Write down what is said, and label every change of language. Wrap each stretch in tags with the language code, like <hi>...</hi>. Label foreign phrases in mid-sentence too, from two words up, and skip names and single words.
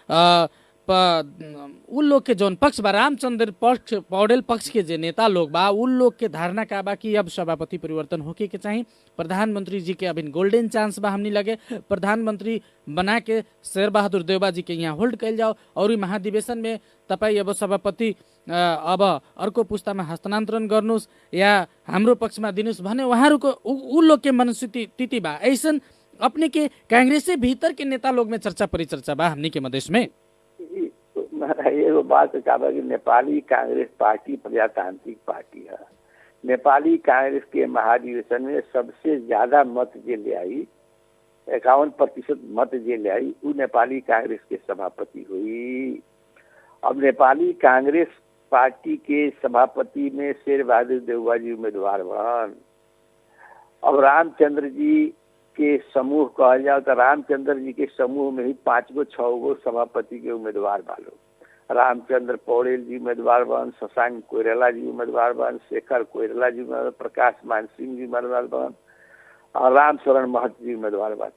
<bho>उन लोग के जौन पक्ष बा रामचंद्र पक्ष पौडेल पक्ष के जे नेता लोग बा उन लोग के धारणा का बा कि अब सभापति परिवर्तन होके के चाहिए, प्रधानमंत्री जी के अभी</bho> <en>golden chance</en> <bho>बा हमनी लगे प्रधानमंत्री बना के शेर बहादुर देवबा जी के यहाँ होल्ड कैल जाओ और महाधिवेशन में</bho> <ne>तपाईँ अब सभापति अब अर्को पुस्तामा हस्तान्तरण गर्नुहोस् या हाम्रो पक्षमा दिनुहोस् भने उहाँहरूको</ne> <bho>उ लोग के मनस्थिति बा। ऐसन अपने के कांग्रेस से भीतर के नेता लोग में चर्चा परिचर्चा बा हमनी के मधेश में। ये बात का कि नेपाली कांग्रेस पार्टी प्रजातांत्रिक पार्टी है। नेपाली कांग्रेस के महाधिवेशन में सबसे ज्यादा मत जे ले आई 51% मत जे ले आई वो नेपाली कांग्रेस के सभापति हुई। अब नेपाली कांग्रेस पार्टी के सभापति में शेर बहादुर देवबा जी उम्मीदवार बन। अब रामचंद्र जी के समूह कहा जाए तो रामचंद्र जी के समूह में ही 5 गो 6 गो सभापति के उम्मीदवार बालो। रामचंद्र पौडेल जी उम्मीदवार बन, शशांक कोइराला जी उम्मीदवार बन, शेखर कोइराला जी उम्मीदवार, प्रकाश मान सिंह जी उम्मीदवार बन और राम शरण महत जी उम्मीदवार बन।</bho>